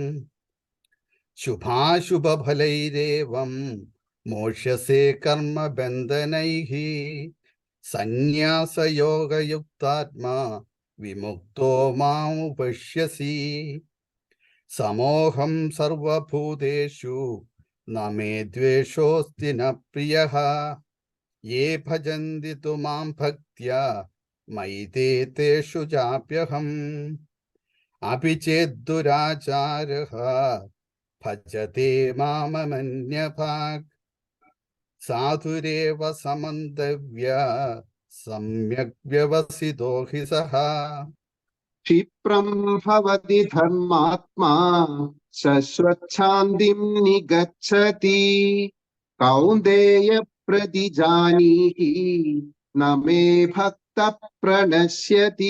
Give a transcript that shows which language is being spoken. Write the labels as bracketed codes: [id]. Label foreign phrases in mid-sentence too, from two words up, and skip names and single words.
[sa] ശുഭാശുഭഫലൈരേവം മോക്ഷ്യസേ കർമ്മബന്ധനൈഃ സന്യാസയോഗയുക്താത്മാ വിമുക്തോ മാമുപശ്യസി. സമോഹം സർവഭൂതേഷു ന മേ ദ്വേഷോസ്തി ന പ്രിയഃ യേ ഭജന്തി തു മാം ഭക്ത്യാ മയി തേ തേഷു ചാപ്യഹം. അപി ചേദ്ദുരാചാരഃ ഭജത്തെ മാമമന്യഭാഗ് സാധുരേവ സമന്തവ്യ സമ്യക് വ്യവസിതോ ഹി സഃ. ക്ഷിപ്രം ഭവതി ധർമാത്മാ ശശ്വച്ഛാന്തിം നിഗച്ഛതി കൗന്ദേയ പ്രതിജാനീഹി ന മേ ഭക്ത പ്രണശ്യതി.